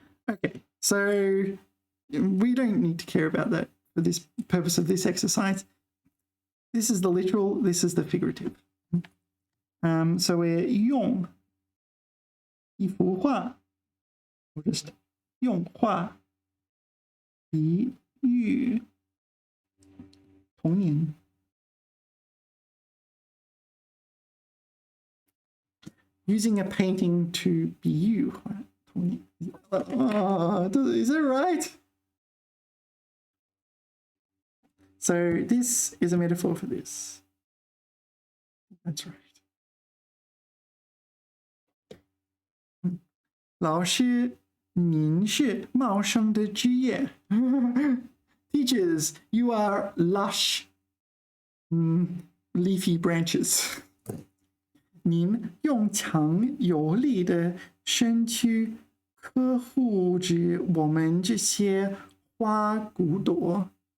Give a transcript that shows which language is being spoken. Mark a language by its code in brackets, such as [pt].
[en] Okay, so we don't need to care about that for this purpose of this exercise. This is the literal, this is the figurative. So we're [zh] 用一幅画, [en] or just [zh] 用画比喻童年. [en] Using a painting to [zh] 比喻童年. [en] Is that right? So this is a metaphor for this. That's right. [zh] 老师，您是茂盛的枝叶. [en] Teachers, you are lush, leafy branches. [zh] 您用强有力的身躯呵护着我们这些花骨朵.